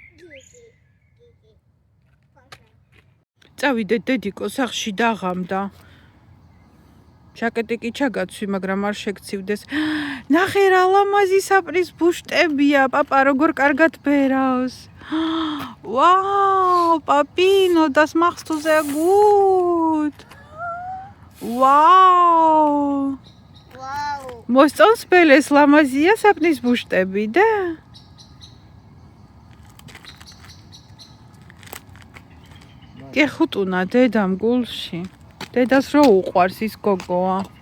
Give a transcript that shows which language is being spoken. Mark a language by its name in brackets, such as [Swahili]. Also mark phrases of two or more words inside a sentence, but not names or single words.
[Georgian] წავიდე დედიკო სახლში დაღამდა. ჟაკეტი კი ჩაგაცვი, მაგრამ არ შეგცივდეს. ნახე რა ლამაზი საპრის ბუშტებია, პაპა როგორ კარგად ბერავს. [German] Wow, Papino, das machst du sehr gut. Wow. Wow. [Georgian] მოსწონს ბელეს ლამაზია საპნის ბუშტები და გეხუტუნა დედამ გულში. დედას რო უყვარს ის გოგოა.